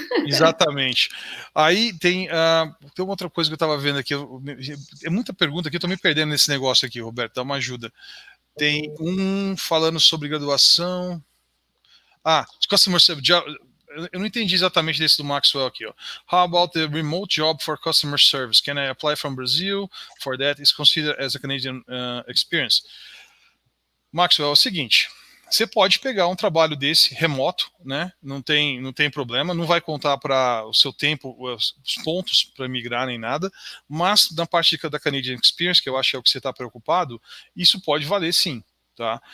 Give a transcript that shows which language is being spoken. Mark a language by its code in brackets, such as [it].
[pt] Exatamente. Aí tem uma outra coisa que eu estava vendo aqui. É muita pergunta aqui, eu estou me perdendo nesse negócio aqui, Roberto, dá uma ajuda. Tem falando sobre graduação. Customer Service. Eu não entendi exatamente desse do Maxwell aqui. Ó. [en] How about the remote job for customer service? Can I apply from Brazil? For that is considered as a Canadian experience. [pt] Maxwell, é o seguinte. Você pode pegar um trabalho desse remoto, né? Não tem problema, não vai contar para o seu tempo, os pontos para migrar nem nada, mas na parte da Canadian Experience, que eu acho que é o que você está preocupado, isso pode valer sim. Tá?